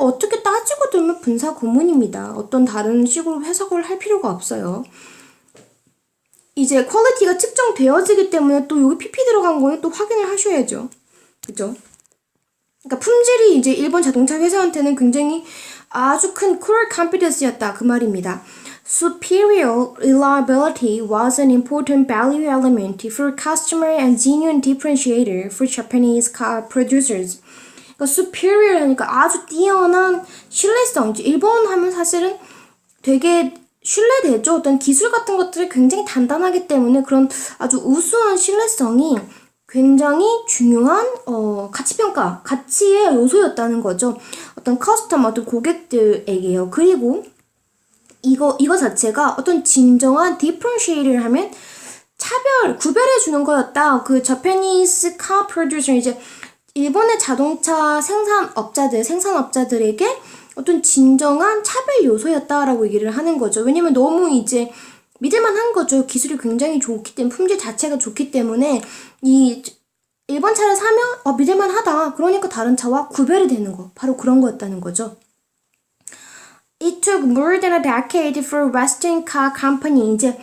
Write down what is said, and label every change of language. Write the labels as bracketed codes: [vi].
[ko] 어떻게 따지고 들면 분사 구문입니다. 어떤 다른 식으로 해석을 할 필요가 없어요. 이제 퀄리티가 측정되어지기 때문에 또 여기 PP 들어간 거는 또 확인을 하셔야죠. 그죠? 그러니까 품질이 이제 일본 자동차 회사한테는 굉장히 아주 큰 core competence였다 그 말입니다. [en] Superior reliability was an important value element for customer and genuine differentiator for Japanese car producers. [ko] 그러니까 superior 하니까 아주 뛰어난 신뢰성. 일본 하면 사실은 되게 신뢰되죠. 어떤 기술 같은 것들이 굉장히 단단하기 때문에 그런 아주 우수한 신뢰성이 굉장히 중요한 가치평가, 가치의 요소였다는 거죠. 어떤 커스터머, 어떤 고객들에게요. 그리고 이거 자체가 어떤 진정한 디퍼런시에이트를 하면 구별해 주는 거였다. 그 [en] Japanese car producer [ko] 이제 일본의 자동차 생산업자들에게 어떤 진정한 차별 요소였다라고 얘기를 하는 거죠. 왜냐면 너무 이제 믿을만한 거죠. 기술이 굉장히 좋기 때문에 품질 자체가 좋기 때문에 이 일본 차를 사면 믿을만하다. 그러니까 다른 차와 구별이 되는 거. 바로 그런 거였다는 거죠. [en] It took more than a decade for Western car company.